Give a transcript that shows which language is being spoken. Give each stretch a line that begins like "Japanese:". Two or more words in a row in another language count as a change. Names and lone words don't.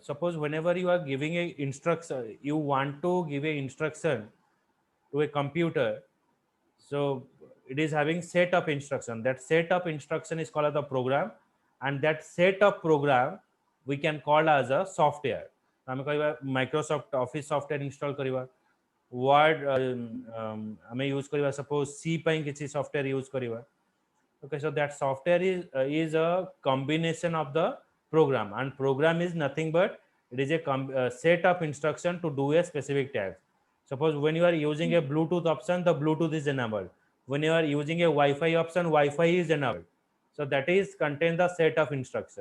English: Suppose whenever you are giving a instruction, you want to give a instruction to a computer, so it is having set of instruction. That set of instruction is called as the program, and that set of program we can call as a software.
Odia: ଆମେ କହିବା
English: Microsoft Office software install
Odia: କରିବା, Word ଆମେ use କରିବା, suppose C ପାଇଁ କିଛି
English: software use
Odia: କରିବା.
English: Okay, so that software is a combination of the program, and program is nothing but it is a set of instruction to do a specific task. Suppose when you are using a Bluetooth option, the Bluetooth is enabled. When you are using a Wi-Fi option, Wi-Fi is enabled. So that is contain the set of instruction.